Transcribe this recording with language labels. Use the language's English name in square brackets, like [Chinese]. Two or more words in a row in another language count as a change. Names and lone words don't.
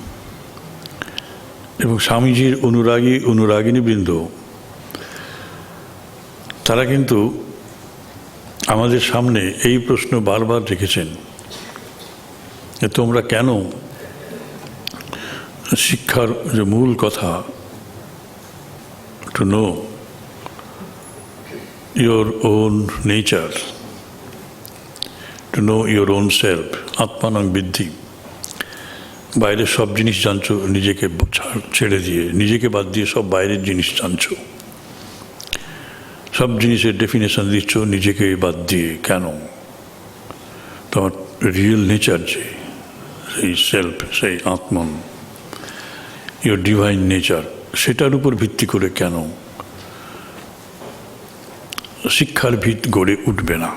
[Bangla] এবং স্বামীজির অনুরাগিনীবৃন্দ তারা কিন্তু আমাদের সামনে এই প্রশ্ন বারবার রেখেছেন যে তোমরা কেন শিক্ষার যে মূল কথা, [English] to know your own nature, to know your own self, [Sanskrit] আত্মানং বিদ্ধি, [Bangla] বাইরের সব জিনিস জানছো, নিজেকে ছেড়ে দিয়ে, নিজেকে বাদ দিয়ে সব বাইরের জিনিস জানছো, সব জিনিসের ডেফিনেশন দিচ্ছ নিজেকে বাদ দিয়ে। কেন? তোমার [English] real nature [Bangla] যে সেই সেলফ, সেই আত্মন, [English] your divine nature, [Bangla] সেটার উপর ভিত্তি করে কেন শিক্ষার ভিত গড়ে উঠবে না?